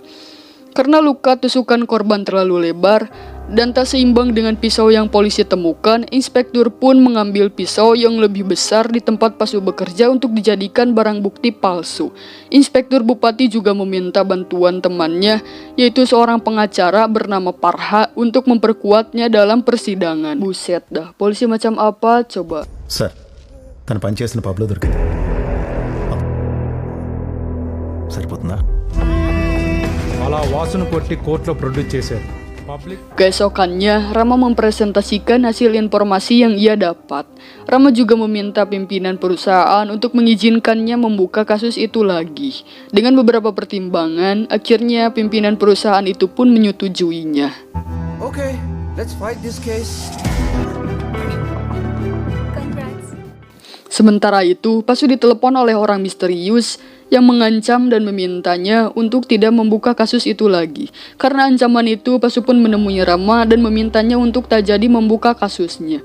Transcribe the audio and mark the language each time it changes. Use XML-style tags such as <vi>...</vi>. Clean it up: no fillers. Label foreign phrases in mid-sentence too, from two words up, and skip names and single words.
<id>Karena luka tusukan korban terlalu lebar dan tak seimbang dengan pisau yang polisi temukan, inspektur pun mengambil pisau yang lebih besar di tempat Pasu bekerja untuk dijadikan barang bukti palsu. Inspektur Bupati juga meminta bantuan temannya, yaitu seorang pengacara bernama Parha, untuk memperkuatnya dalam persidangan. Buset dah, polisi macam apa coba?</id> <te>సార్ తన పని చేసిన పబ్లో దొరికింది. సరిపోతుందా? అలా వాసును కొట్టి కోర్టులో ప్రొడ్యూస్ చేశారు. పబ్లిక్</te> <id>Keesokannya, Rama mempresentasikan hasil informasi yang ia dapat. Rama juga meminta pimpinan perusahaan untuk mengizinkannya membuka kasus itu lagi. Dengan beberapa pertimbangan, akhirnya pimpinan perusahaan itu pun menyetujuinya.</id> <en>Okay, let's fight this case.</en> <id>Sementara itu, Pasu ditelepon oleh orang misterius yang mengancam dan memintanya untuk tidak membuka kasus itu lagi. Karena ancaman itu, Pasu pun menemui Rama dan memintanya untuk tak jadi membuka kasusnya.</id>